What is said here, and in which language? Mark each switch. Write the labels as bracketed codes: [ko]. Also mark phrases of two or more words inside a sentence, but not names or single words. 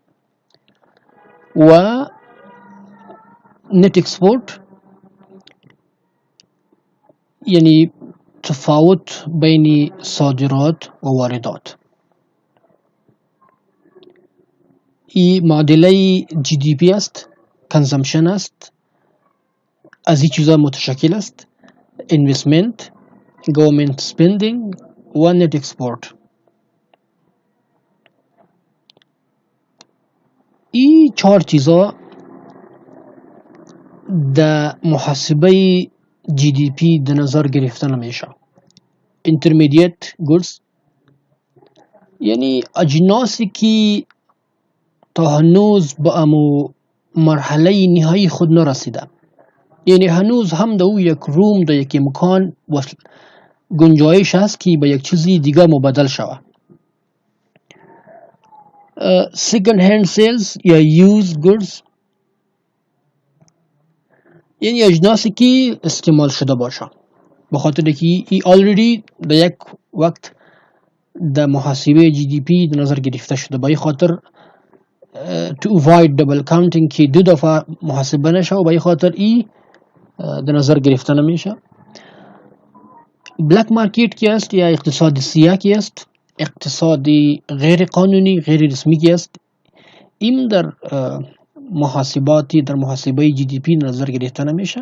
[fa] و [en] net export [fa] یعنی تفاوت بین صادرات و واردات. این معادله GDP است، کنزمشن است، از این چیزا متشکل است: [en] investment، government spending و net export. [fa] این چهار چیزا در محاسبه GDP در نظر گرفته نمیشه. [en] intermediate goods [fa] یعنی اجناسی که تا هنوز به امو مرحله نهایی خود نرسیده، یعنی هنوز هم در یک روم در یک مکان گنجایش هست که به یک چیزی دیگر مبادل شود. [en] second hand sales [fa] یا [en] used goods [fa] یعنی اجناسی که استعمال شده باشه، به خاطر که ای already در یک وقت در محاسبه GDP در نظر گرفته شده. به این خاطر [en] to avoid double counting [fa] که دو دفعه محاسبه نشه و به این خاطر ای در نظر گرفته نمیشه. [en] black market [fa] کی است یا اقتصاد سیاه کی است؟ اقتصاد غیر قانونی غیر رسمی کی است؟ این در محاسبه GDP در نظر گرفته نمیشه.